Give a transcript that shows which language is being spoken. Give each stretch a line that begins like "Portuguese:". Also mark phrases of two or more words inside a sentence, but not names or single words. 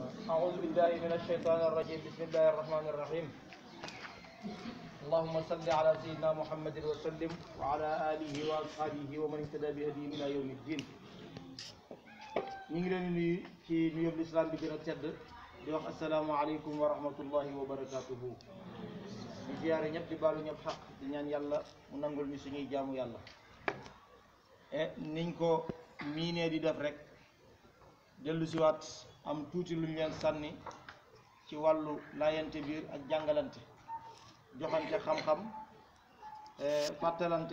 Arabic: أعوذ بالله من الشيطان الرجيم. بسم الله الرحمن الرحيم. اللهم صل على سيدنا محمد وسلم وعلى آله وأصحابه ومن اهتدى بهديه إلى يوم الدين.
Wolof: ñu ngi leen di nuyu ci nuyoo lislaam bi gën a tedd di wax
Arabic: السلام عليكم ورحمة الله وبركاته.
Wolof: di ziyaare ñëpp di baalu ñëpp xaq di ñaan yàlla mu nangul ñu suñuy jaamu yàlla. niñ ko miinee di def rek dellu siwaat am tuuti luñ leen sànni ci wàllu laayante biir ak jàngalante, joxante xam-xam, fàttalante.